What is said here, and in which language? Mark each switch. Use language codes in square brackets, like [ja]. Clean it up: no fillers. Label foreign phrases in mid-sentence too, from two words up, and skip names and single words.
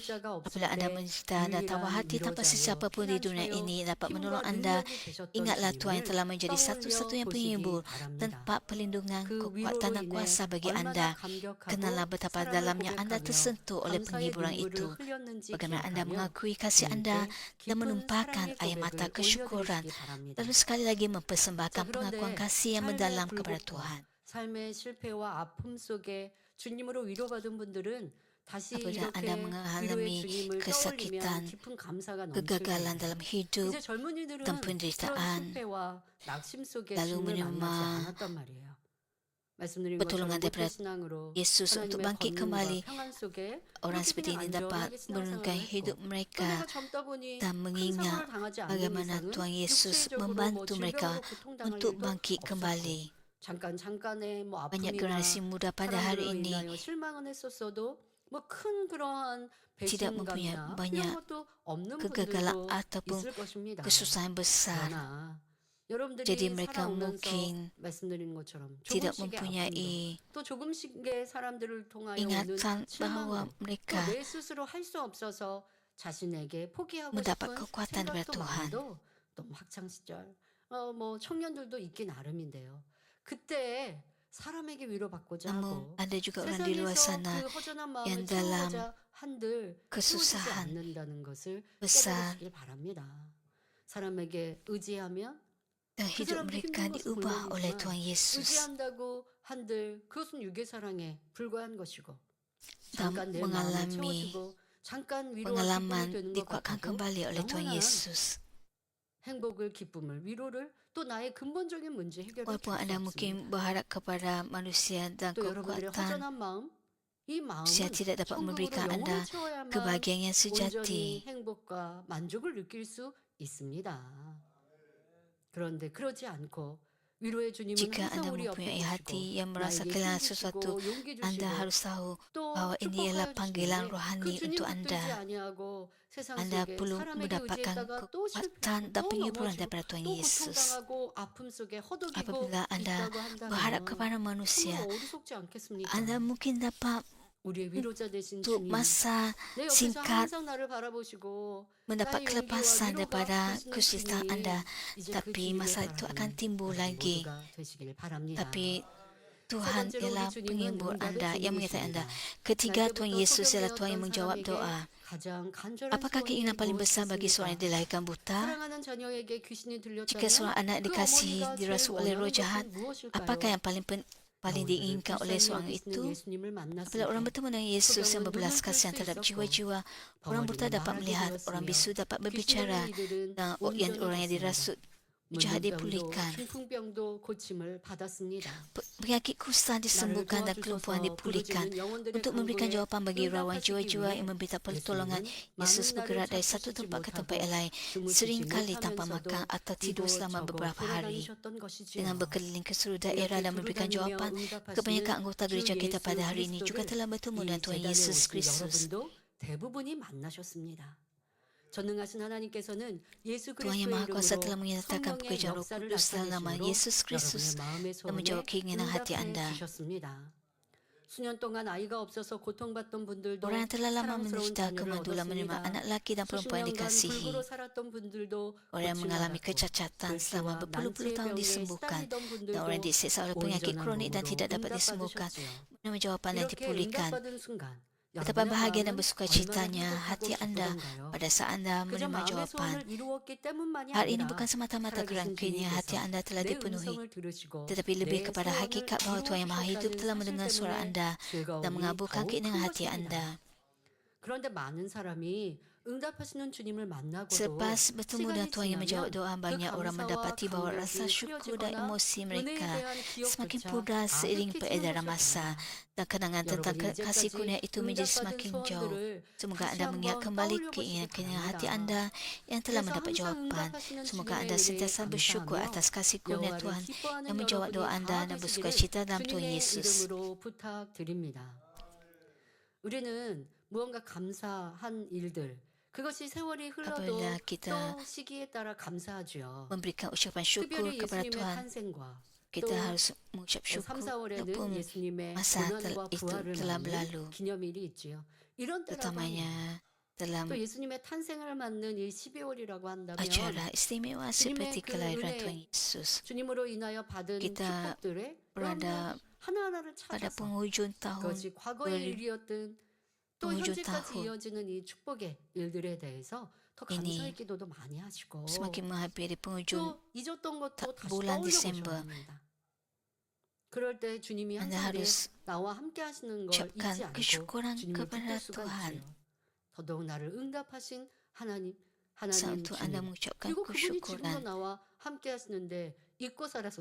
[ms] Apabila anda menderita dan tawar hati tanpa sesiapa pun di dunia ini dapat menolong anda, ingatlah Tuhan yang telah menjadi satu-satunya penghibur, tempat perlindungan, kekuatan dan kuasa bagi anda. Kenallah betapa dalamnya anda tersentuh oleh penghiburan itu. Bagaimana anda mengakui kasih anda dan menumpahkan air mata kesyukuran, lalu sekali lagi mempersembahkan pengakuan kasih yang mendalam kepada Tuhan. [ko] 삶의 실패와 아픔 속에 주님으로 위로받은 분들은 다시 [ms] Apabila [ko] 이렇게 [ms] anda [ko] 위로의 [ms] mengalami [ko] 주님을 [ms] kesakitan, [ko] 떠올리면 깊은 감사가 넘칠 [ms] kegagalan [ko] 거예요. [ms] dalam hidup [ko] 이제 젊은이들은 [ms] dan [ko] 그런 [ms] penderitaan, [ko] 실패와 낙심 속에 [ms] lalu [ko] 주님을 [ms] menerima [ko] 만나지 않았단 말이에요. 말씀드린 [ms] pertolongan [ko] 것처럼 [ms] daripada [ko] 모태신앙으로 [ms] Yesus untuk [ko] 하나님의 [ms] bangkit [ko] 권능과 [ms] kembali, [ko] 평안 속에 [ms] orang [ko] 그렇게 [ms] seperti [ko] 그냥 [ms] ini dapat [ko] 안전하게 신앙생활을 [ms] menurunkan [ko] 했고 [ms] hidup [ko] 또 [ms] mereka [ko] 내가 젊다 보니 [ms] dan [ko] 큰 [ms] mengingat [ko] 상황을 당하지 않는 [ms] bagaimana [ko] 이상은 [ms] Tuhan Yesus [ko] 육체적으로 뭐 [ms] membantu mereka [ko] 질병으로 고통당할 [ms] untuk [ko] 일도 [ms] bangkit [ko] 없었고 [ms] kembali. [ko] 잠깐의 뭐 [ms] Banyak [ko] 아픔이나 [ms] generasi muda pada hari [ko] 사람들로 [ms] ini [ko] 인하여 실망은 했었어도 뭐 큰 그러한 [ms] tidak mempunyai [ko] 배신감이나 [ms] banyak [ko] 이런 것도 없는 [ms] kegagalan [ko] 분들도 [ms] ataupun [ko] 있을 것입니다. [ms] kesusahan besar. [ko] 그러나 여러분들이 [ms] Jadi mereka [ko] 살아오면서 [ms] mungkin [ko] 말씀드린 것처럼 [ms] tidak [ko] 조금씩의 [ms] mempunyai [ko] 아픔도 또 조금씩의 사람들을 통하여 오는 [ms] ingatan bahawa [ko] 실망도 [ms] mereka [ko] 내 스스로 할 수 없어서 자신에게 포기하고 [ms] mendapat [ko] 싶은 [ms] kekuatan daripada [ko] 생각도 [ms] Tuhan. [ko] 마음도 또 학창 시절 뭐 청년들도 있기 나름인데요. 그때 사람에게 위로받고자 [ms] Namun [ko] 하고 [ms] ada juga orang di luar [ko] 세상에서 [ms] sana [ko] 그 허전한 [ms] yang [ko] 마음을 [ms] dalam [ko] 채우고자 한들 채워지지 [ms] kesusahan [ko] 않는다는 것을 [ms] besar [ko] 깨달으시길 바랍니다. 사람에게 의지하면 [ms] dan [ko] 그 [ms] hidup [ko] 사람도 [ms] mereka [ko] 힘든 것은 [ms] diubah oleh [ko] 물론이지만 [ms] Tuhan Yesus [ko] 의지한다고 한들 그것은 육의 사랑에 불과한 것이고 [ms] dan [ko] 잠깐 내 마음을 [ms] mengalami [ko] 채워주고 잠깐 위로와 기쁨이 [ms] pengalaman [ko] 되는 것 [ms] dikuatkan [ko] 같아도 [ms] kembali oleh Tuhan [ko] 영원한 [ms] Yesus. [ko] 행복을 기쁨을 위로를 또 나의 근본적인 문제 해결을 [ms] Walaupun [ko] 줄 수 [ms] anda [ko] 없습니다. [ms] mungkin berharap kepada manusia dan [ko] 또 여러분들의 [ms] kekuatan, [ko] 허전한 마음 이 [ms] manusia [ko] 마음은 [ms] tidak dapat [ko] 천국으로 [ms] memberikan [ko] 영혼을 [ms] anda [ko] 채워야만 [ms] kebahagiaan yang [ko] 온전히 [ms] sejati. [ko] 행복과 만족을 느낄 수 있습니다. 그런데 그러지 않고 위로의 주님은 [ms] Jika [ko] 항상 [ms] anda [ko] 우리 옆에 [ms] mempunyai hati [ko] 계시고 [ms] yang merasa [ko] 나에게 [ms] kehilangan [ko] 힘 [ms] sesuatu, [ko] 주시고 용기 [ms] anda [ko] 주시고 [ms] harus tahu [ko] 또 [ms] bahawa ini ialah [ko] 축복하여 [ms] panggilan [ko] 주시는데 그 [ms] rohani [ko] 주님 [ms] untuk [ko] 붙들지 [ms] anda. [ko] 아니하고 세상 [ms] Anda [ko] 속에 [ms] perlu [ko] 사람에게 [ms] mendapatkan [ko] 의지했다가 또 [ms] kekuatan [ko] 실패하고 [ms] dan [ko] 또 [ms] penghiburan [ko] 넘어지고 [ms] daripada Tuhan [ko] 또 [ms] Yesus. [ko] 고통당하고 아픔 속에 허덕이고 [ms] Apabila anda [ko] 있다고 [ms] berharap [ko] 한다면 [ms] kepada [ko] 정말 [ms] manusia, [ko] 어리석지 않겠습니까? [ms] anda mungkin dapat [ko] 우리의 위로자 되신 [ms] untuk [ko] 주님 [ms] masa [ko] 내 옆에서 [ms] singkat [ko] 항상 나를 바라보시고 [ms] mendapat [ko] 나의 용기와 [ms] kelepasan [ko] 위로가 [ms] daripada [ko] 되시는 [ms] kesulitan [ko] 주님 [ms] anda, [ko] 이제 그 [ms] tapi [ko] 주님의 [ms] masalah itu akan [ko] 사랑이 [ms] timbul [ko] 우리 [ms] lagi. [ko] 모두가 되시길 바랍니다. [ms] Tapi [ko] 세 [ms] Tuhan [ko] 번째로 우리 [ms] ialah [ko] 주님은 [ms] penghibur [ko] 응답의 [ms] anda yang menyertai anda. [ko] 주님이십니다. [ms] Ketiga, [ko] 날 [ms] Tuhan [ko] 때부터 [ms] Yesus ialah Tuhan yang [ko] 소경되었던 [ms] menjawab [ko] 사람에게 [ms] doa. [ko] 가장 간절한 [ms] Apakah [ko] 소원이 [ms] keinginan paling besar bagi seorang yang [ko] 무엇이겠습니까? [ms] dilahirkan buta? [ko] 사랑하는 자녀에게 귀신이 [ms] Jika [ko] 들렸다면 [ms] seorang anak [ko] 그 [ms] dikasihi [ko] 어머니가 제일 [ms] dirasuk oleh roh [ko] 원하는 [ms] jahat, [ko] 것은 무엇일까요? [ms] apakah yang paling diinginkan oleh [ko] 불쌍히 [ms] seorang [ko] 여기시는 [ms] itu? [ko] 예수님을 만났을 [ms] Apabila orang [ko] 때 [ms] bertemu dengan Yesus yang [ko] 소경은 [ms] berbelas [ko] 눈을 뜰 [ms] kasihan [ko] 수 [ms] terhadap [ko] 있었고 [ms] jiwa-jiwa, orang buta [ko] 벙어리는 [ms] dapat [ko] 말하게 [ms] melihat, orang [ko] 되었으며 [ms] bisu dapat [ko] 귀신이 [ms] berbicara, [ko] 들린 이들은 [ms] dan [ko] 온전히 [ms] orang yang [ko] 됐습니다. [ms] dirasuk jahat [ko] 문둥병도 [ms] dipulihkan. [ko] 중풍병도 고침을 받았습니다. [ms] Penyakit kusta [ko] 나를 [ms] disembuhkan dan kelumpuhan [ko] 도와주셔서 [ms] dipulihkan. [ko] 부르짖는 영혼들의 [ms] Untuk memberikan [ko] 간구에 [ms] jawapan bagi rawan [ko] 응답하시기 [ms] jiwa-jiwa [ko] 위해 [ms] yang meminta pertolongan, [ko] 예수님은 [ms] Yesus [ko] 많은 [ms] bergerak [ko] 날을 [ms] dari satu [ko] 잠드시지 [ms] tempat ke tempat [ko] 못하고 [ms] yang lain, [ko] 주무시지 [ms] seringkali tanpa [ko] 못하면서도 [ms] makan atau tidur selama [ko] 이곳저곳 [ms] beberapa hari, [ko] 돌아다니셨던 것이지요. [ms] dengan berkeliling ke seluruh daerah [ko] 이렇게 [ms] dan memberikan [ko] 두루다니며 [ms] jawapan. [ko] 응답하시는 [ms] Kebanyakan anggota [ko] 주 [ms] gereja kita [ko] 예수 [ms] pada hari ini juga [ko] 그리스도를 [ms] telah bertemu [ko] 이 [ms] dengan Tuhan [ko] 재단에 [ms] Yesus [ko] 오신 [ms] Kristus. [ko] 여러분도 대부분이 만나셨습니다. 전능하신 하나님께서는 예수 [ms] Tuhan yang Maha [ko] 그리스도의 [ms] Kuasa [ko] 이름으로 [ms] telah menyatakan [ko] 성령의 [ms] pekerjaan Roh [ko] 역사를 [ms] Kudus dalam nama [ko] 나타내심으로 [ms] Yesus Kristus [ko] 여러분의 마음의 [ms] dan [ko] 소원에 [ms] menjawab keinginan hati [ko] 응답해 [ms] anda. [ko] 주셨습니다. 수년 동안 아이가 없어서 고통받던 분들도 [ms] Orang yang telah lama [ko] 사랑스러운 [ms] menderita [ko] 자녀를 [ms] kemandulan menerima [ko] 얻었습니다. [ms] anak lelaki dan [ko] 수십 [ms] perempuan yang [ko] 년간 [ms] dikasihi. [ko] 불구로 살았던 분들도 [ms] Orang yang mengalami [ko] 고침받았고 [ms] kecacatan selama [ko] 불치와 [ms] berpuluh-puluh [ko] 난치의 [ms] tahun [ko] 병에 [ms] disembuhkan, [ko] 시달리던 [ms] dan [ko] 분들도 [ms] orang yang disiksa oleh penyakit [ko] 온전한 [ms] kronik dan [ko] 몸으로 [ms] tidak dapat disembuhkan, [ko] 응답받으셨지요. [ms] menerima jawapan dan [ko] 이렇게 [ms] dipulihkan. [ko] 응답받은 순간 [ms] Betapa [ko] 여러분의 [ms] bahagia dan [ko] 마음은 [ms] bersukacitanya [ko] 얼마나 [ms] hati [ko] 행복하고 [ms] anda [ko] 기쁘던가요? [ms] pada saat anda [ko] 그저 [ms] menerima [ko] 마음의 [ms] jawapan. [ko] 소원을 이루었기 때문만이 [ms] Hal ini [ko] 아니라 [ms] bukan semata-mata kerana [ko] 살아계신 [ms] kini hati [ko] 주님께서 [ms] anda telah [ko] 내 [ms] dipenuhi, [ko] 음성을 들으시고 [ms] tetapi lebih [ko] 내 [ms] kepada [ko] 소원을 [ms] hakikat bahawa Tuhan yang Maha Hidup [ko] 이루어주셨다는 [ms] telah [ko] 사실 [ms] mendengar suara [ko] 때문에 [ms] anda dan [ko] 즐거움이 [ms] mengabulkan [ko] 더욱 큰 [ms] keinginan hati [ko] 것입니다. [ms] anda. [ko] 그런데 많은 사람이 응답하시는 주님을 만나고도 [ms] Selepas bertemu dengan [ko] 시간이 [ms] Tuhan yang menjawab [ko] 지나면 [ms] doa, [ko] 그 [ms] banyak orang [ko] 감사와 [ms] mendapati bahawa rasa [ko] 감격이 [ms] syukur dan [ko] 흐려지거나 [ms] emosi [ko] 은혜에 [ms] mereka [ko] 대한 [ms] semakin [ko] 기억조차 [ms] pudar seiring [ko] 아득해지는 [ms] peredaran [ko] 것이 [ms] masa [ko] 아닙니다. [ms] dan kenangan tentang [ko] 여러분이 [ms] kasih [ko] 이제까지 [ms] kurnia itu menjadi [ko] 응답받은 [ms] semakin jauh. [ko] 소원들을 [ms] Semoga [ko] 다시 [ms] anda mengingat [ko] 한번 [ms] kembali [ko] 떠올려 보시기 [ms] keinginan hati [ko] 바랍니다. [ms] anda yang telah [ko] 그래서 [ms] mendapat [ko] 항상 [ms] jawapan. [ko] 응답하시는 [ms] Semoga [ko] 주님의 [ms] anda [ko] 은혜에 [ms] sentiasa bersyukur [ko] 감사하며 [ms] atas kasih kurnia [ko] 여호와를 [ms] Tuhan [ko] 기뻐하는 [ms] yang menjawab [ko] 여러분이 [ms] doa anda [ko] 다 [ms] dan [ko] 되시기를 [ms] bersukacita dalam Tuhan [ko] 주님의 [ms] Yesus. [ko] 이름으로 부탁드립니다. 우리는 무언가 감사한 일들, 그것이 세월이 흘러도 [ms] Apabila kita [ko] 또 시기에 따라 감사하죠. [ms] memberikan ucapan syukur [ko] 특별히 [ms] kepada [ko] 예수님의 [ms] Tuhan, [ko] 탄생과 [ms] kita [ko] 또 [ms] harus mengucap [ko] 3, [ms] syukur [ko] 4월에는 [ms] walaupun [ko] 예수님의 [ms] masa [ko] 고난과 [ms] itu [ko] 부활을 [ms] telah [ko] 맞는 [ms] berlalu, [ko] 기념일이 있지요. 이런 때라고 [ms] terutamanya [ko] 합니다. [ms] dalam [ko] 또 예수님의 탄생을 맞는 이 12월이라고 한다면 [ms] acara istimewa seperti [ko] 그 [ms] kelahiran [ko] 은혜, [ms] Tuhan Yesus. [ko] 주님으로 인하여 받은 [ms] Kita [ko] 축복들의 [ms] berada [ko] 하나하나를 [ms] pada [ko] 찾아서 [ms] penghujung tahun [ko] 그것이 과거의 일이었든 또 [ms] penghujung [ko] 현재까지 [ms] tahun [ko] 이어지는 이 축복의 일들에 대해서 더 [ms] ini [ko] 감사의 기도도 많이 하시고 [ms] semakin menghampiri penghujung [ko] 또 잊었던 것도 다시 [ms] bulan [ko] 떠올려 [ms] Desember. [ko] 보셔야 합니다. 그럴 때 주님이 [ms] Anda [ko] 항상 우리의 [ms] harus [ko] 나와 함께 하시는 걸 [ms] ucapkan [ko] 잊지 않고 [ms] kesyukuran [ko] 주님을 [ms] kepada [ko] 붙들 수가 [ms] Tuhan. [ko] 있지요. 더더욱 나를 응답하신 하나님 [ms] Untuk anda [ko] 주님 [ms] mengucapkan [ko] 그리고 그분이 지금도 [ms] kesyukuran [ko] 나와 함께 하시는데 잊고 살아서